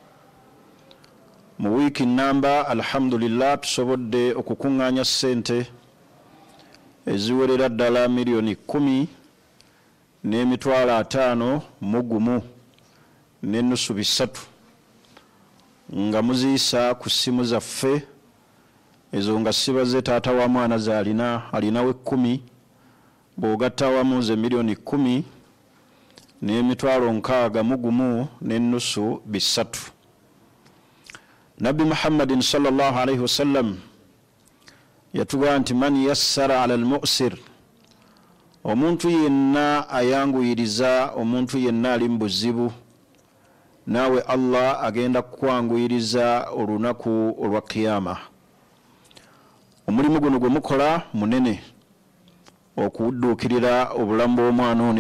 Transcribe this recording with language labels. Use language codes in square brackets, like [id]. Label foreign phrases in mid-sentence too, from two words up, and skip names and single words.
[lg] Mu wiiki namba alhamdulillah tusobodde okukuŋŋaanya ssente eziwerera ddala miliyoni 10 n'emitwalo 5 mu gumu n'ennusu 3 nga muziyisa ku ssimu zaffe ezo nga sibaze taata wa mwana alinawe 10 bw'ogatta awamu ze miliyoni 10 n'emitwalo 6 mu gumu n'ennusu 3. Nabbi Muhammadin [ar] صلى الله عليه وسلم [lg] yatugamba nti [ar] من يسر على المعسر, [lg] omuntu yenna ayanguyiriza omuntu yenna ali mu buzibu, naawe Allah agenda kukwanguyiriza olunaku olwa kiyama. Omulimu guno gwe mukola munene okudduukirira obulamu bw'omwana ono.